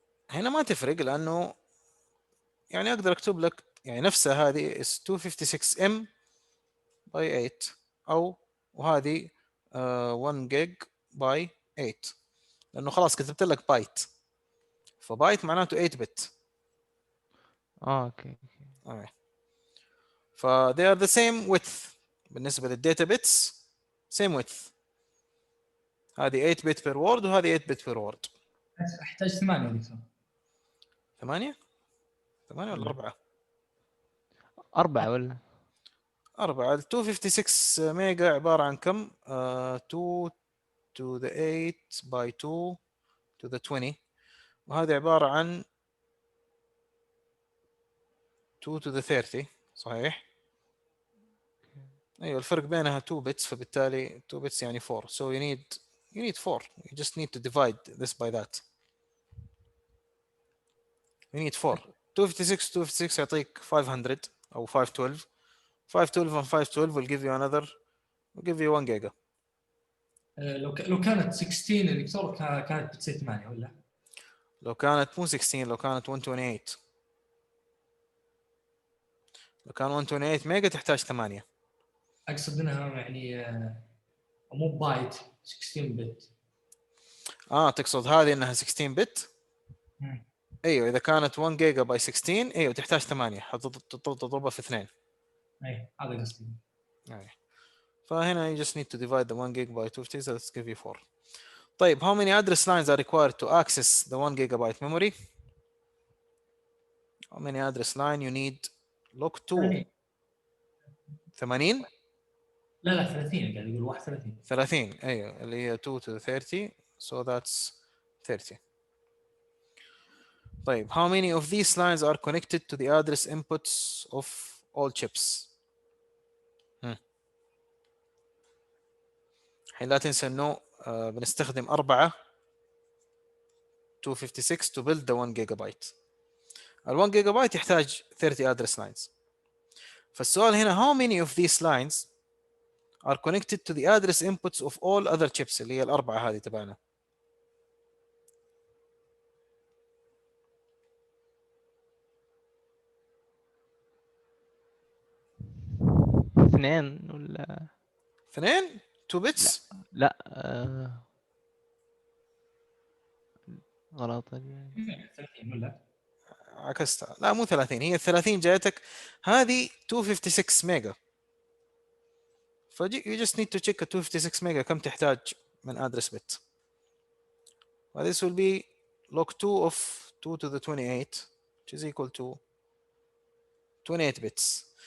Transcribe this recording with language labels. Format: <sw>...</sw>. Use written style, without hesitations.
<ar>هنا ما تفرق لأنه يعني أقدر أكتب لك يعني نفسها هذه is 256 m by 8 او وهذه 1 جيج by 8 لانه خلاص كتبت لك بايت، فبايت معناته 8 بت. اوكي.</ar> <en>ف they are the same width</en> <ar>بالنسبة للداتا بيتس</ar> <en>same width. هذه 8 bit per word وهذه 8 bit per word.</en> <ar>احتاج 8 يا دكتور. 8 8 ولا 4؟ 4 ولا 4. ال 256 ميجا عبارة عن كم؟ 2 to the 8 by 2 to the 20، وهذه عبارة عن 2 to the 30 صحيح؟ ايوه الفرق بينها 2 bits، فبالتالي 2 bits يعني 4.</ar> <en>So you need 4. You just need to divide this by that. You need 4. 256</en> <ar>يعطيك 500 او 512.</ar> <en>512 and 512 will give you another will give you 1 giga.</en> <ar>لو كانت 16 يا دكتور كانت بتصير 8 ولا؟ لو كانت مو 16، لو كانت 128. لو كان 128 ميجا تحتاج 8. اقصد انها يعني مو بايت 16 بت. تقصد هذه انها 16 بت؟ ايوه اذا كانت 1 جيجا باي 16 ايوه تحتاج 8، تضربها في 2. اي هذا قصدي. أيوة.</ar> <en>فهنا you just need to divide the 1 gig by 250 so let's give you 4. طيب how many address lines are required to access the 1 gigabyte memory? How many address line you need? log 2 80.</en> <ar>لا 30 قاعد يقول 31.</ar> <en>30</en> <ar>ايوه اللي هي</ar> <en>2 to the 30 so that's 30. طيب how many of these lines are connected to the address inputs of all chips?</en> <ar>الحين لا تنسى انه بنستخدم 4 256</ar> <en>to build the 1 gigabyte. ال 1 gigabyte</en> <ar>يحتاج</ar> <en>30 address lines.</en> <ar>فالسؤال هنا</ar> <en>how many of these lines are connected to the address inputs of all other chips</en> <ar>اللي هي الأربعة هذه تبعنا. اثنين ولا 2 2 bits. لا غلط 30 ولا؟ عكستها، لا مو 30، هي ال 30 جايتك هذه 256 ميجا.</ar> <en>فجي you just need to check ال 256 mega</en> <ar>كم تحتاج من</ar> <en>address bit. this will be log 2 of 2 to the 28 which is equal to 28 bits.</en>